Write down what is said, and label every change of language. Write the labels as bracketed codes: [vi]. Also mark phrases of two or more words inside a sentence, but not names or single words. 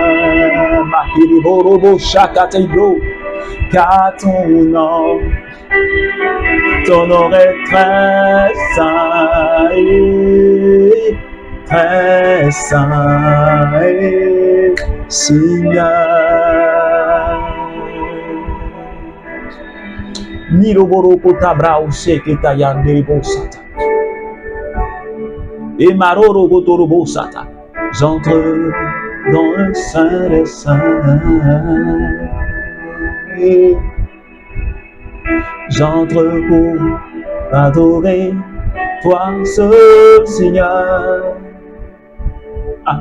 [fr] Makiri Borobo Shakatebro, car ton nom est très saint, très saint, Seigneur. Niroboro tabrao sheketa yandebo sata. Et maroro gotorobo sata. J'entre dans le Saint des Saints. J'entre pour adorer toi seul Seigneur. Ah.